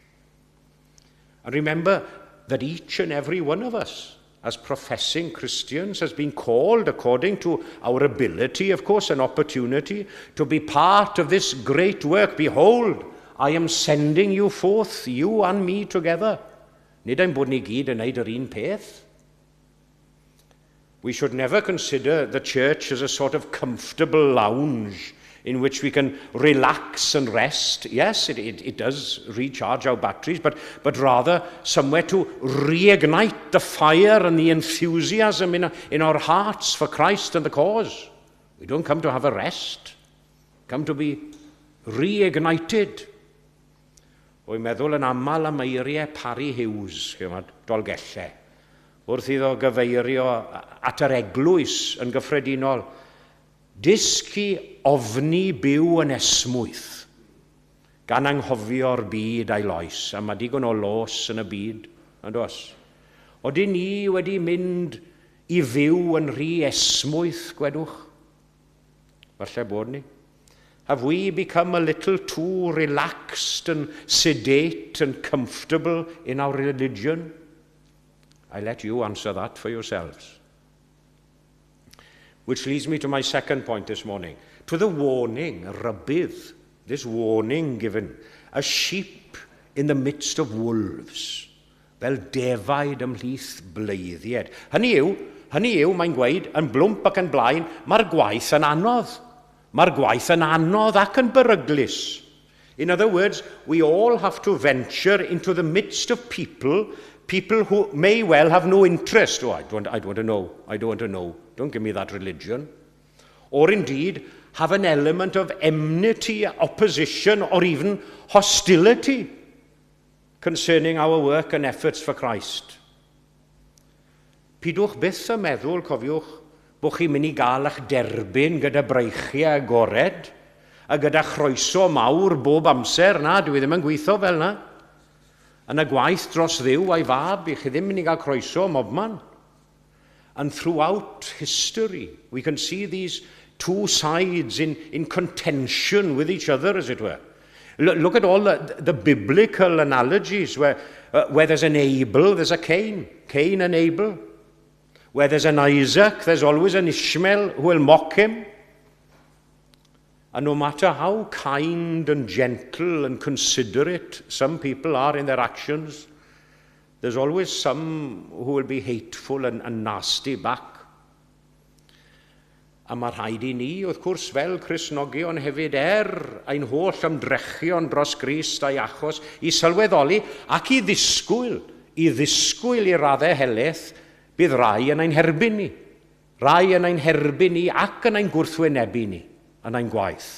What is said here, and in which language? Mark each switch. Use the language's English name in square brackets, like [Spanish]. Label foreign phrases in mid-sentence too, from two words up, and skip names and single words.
[English] And remember that each and every one of us, as professing Christians, has been called according to our ability, of course, an opportunity to be part of this great work. Behold, I am sending you forth, you and me together. [Welsh] Nid ein bod ni gyd yn neud yr un peth. [English] We should never consider the church as a sort of comfortable lounge in which we can relax and rest. Yes, it does recharge our batteries, but rather somewhere to reignite the fire and the enthusiasm in our hearts for Christ and the cause. We don't come to have a rest. Come to be reignited. [Welsh] Wy'n meddwl yn amal am eiriau Parry Hughes, Dolgellau, wrth iddo gyfeirio at yr Eglwys yn gyffredinol. Dysgu ofni byw yn esmwyth, gan anghofio'r byd a'i loes, a mae digon o los yn y byd, yn oes. Odyn ni wedi mynd i fyw yn rhy esmwyth, gwedwch? Falle bod ni. [English] Have we become a little too relaxed and sedate and comfortable in our religion? I let you answer that for yourselves. Which leads me to my second point this morning, to the warning, rybydd, this warning given, a sheep in the midst of wolves, [Welsh] fel defaid ymhlith bleiddied. Hynny yw, mae'n gweud, yn blwmp ac yn blaen, mae'r gwaith yn anodd. Mae'r gwaith yn anodd ac yn beryglus. [English] In other words, we all have to venture into the midst of people who may well have no interest. Oh, I don't want to know. Don't give me that religion. Or indeed, have an element of enmity, opposition, or even hostility concerning our work and efforts for Christ. [Welsh] Pidwch byth y meddwl, cofiwch, bod chi'n mynd I gael eich derbyn gyda breichiau agored a gyda chroeso mawr bob amser. Na, dwi ddim yn gweithio fel na. Yn y gwaith dros ddiw a'i fab, I chi ddim yn mynd I gael croeso mobman. [English] And throughout history, we can see these two sides in contention with each other, as it were. Look at all the biblical analogies where there's an Abel, there's a Cain. Cain and Abel. Where there's an Isaac, there's always an Ishmael who will mock him. And no matter how kind and gentle and considerate some people are in their actions, there's always some who will be hateful and nasty back. [Welsh] A mae rhaid I ni, wrth gwrs, fel Cristnogion hefyd ein holl ymdrechion dros Grist a'i achos, I sylweddoli ac I ddisgwyl i ddisgwyl i raddau helaeth, bydd rai yn ein herbyn ni. Rai yn ein herbyn ni ac yn ein gwrthwynebu ni, yn ein gwaith.